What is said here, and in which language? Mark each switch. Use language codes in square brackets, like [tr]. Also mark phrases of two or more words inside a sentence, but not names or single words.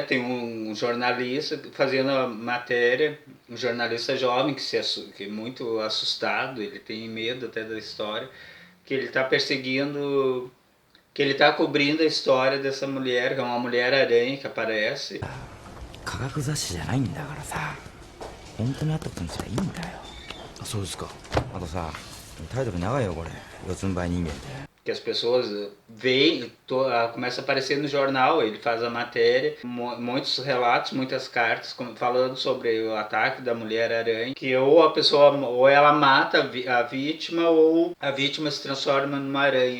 [pt] Tem um jornalista fazendo a matéria, um jornalista jovem que é muito assustado, ele tem medo até da história, que ele está perseguindo, que ele está cobrindo a história dessa mulher, que é uma mulher-aranha que aparece. [ja] 科学雑誌じゃないんだからさ、本当にあったことにすりゃいいんだよ。あ、そうですか。あとさ、タイトル長いよこれ、四つん這い人間って。 [pt] Que as pessoas veem, começa a aparecer no jornal, ele faz a matéria, muitos relatos, muitas cartas falando sobre o ataque da Mulher-Aranha, que ou a pessoa, ou ela mata a vítima, ou a vítima se transforma numa aranha.